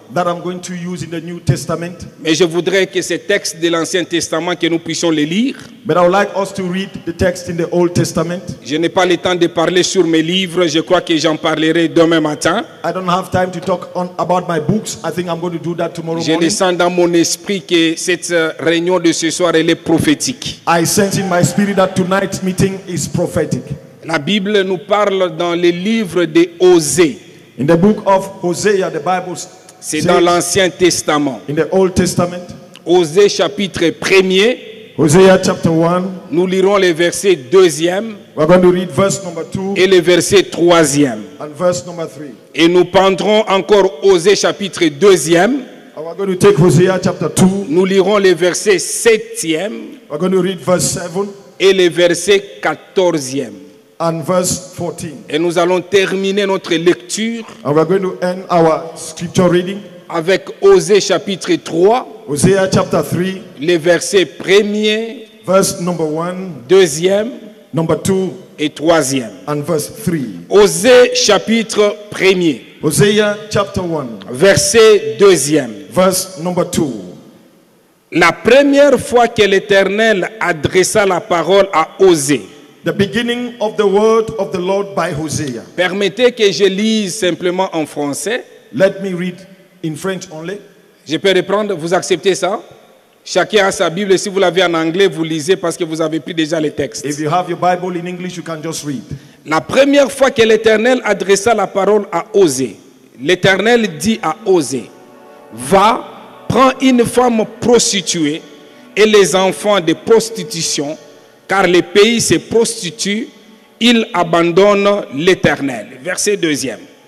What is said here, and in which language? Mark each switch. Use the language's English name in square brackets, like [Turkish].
[English] that I'm going to use in the New Testament. [French] Mais je voudrais que ces textes de l'Ancien Testament, que nous puissions les lire. [English] But I would like us to read the text in the Old Testament. [French] Je n'ai pas le temps de parler sur mes livres. Je crois que j'en parlerai demain matin. [English] I don't have time to talk about my books. I think I'm going to do that tomorrow [French] Je [English] morning. [French] sens dans mon esprit que cette réunion de ce soir, elle est prophétique. [English] I sense in my spirit that tonight's meeting is prophetic. [French] La Bible nous parle dans les livres de Osée. [English] In the book of Hosea, the Bible [French] C'est [English] says, [French] dans l'Ancien Testament. [English] in the Old Testament, [French] Osée chapitre 1er, [English] Hosea chapter 1, [French] nous lirons les versets 2e [English] we're going to read verse number 2 [French] et les versets 3e. [English] and verse number 3. [French] Et nous prendrons encore Osée chapitre 2e, [English] And we're going to take Hosea chapter 2, [French] nous lirons les versets 7e [English] we're going to read verse 7 [French] et les versets 14e. [English] and verse 14. [French] Et nous allons terminer notre lecture [English] And we're going to end our scripture reading. [French] avec Osée chapitre 3, [English] Hosea chapter 3, [French] les versets 1er, [English] verse number 1, [French] 2e [English] number 2, [French] et 3e. [English] and verse 3. [French] Osée chapitre 1er, [English] Hosea chapter 1, [French] verset 2e. [English] verse number 2. [French] La première fois que l'Éternel adressa la parole à Osée. [English] The beginning of the word of the Lord by Hosea. [French] Permettez que je lise simplement en français. [English] Let me read in French only. [French] Je peux reprendre, vous acceptez ça? Chacun a sa Bible. Si vous l'avez en anglais, vous lisez parce que vous avez pris déjà les textes. [English] If you have your Bible in English, you can just read. [French] La première fois que l'Éternel adressa la parole à Osée, l'Éternel dit à Osée, va, prends une femme prostituée et les enfants de prostitution, car les pays se prostituent, ils abandonnent l'Éternel. Verset 2e.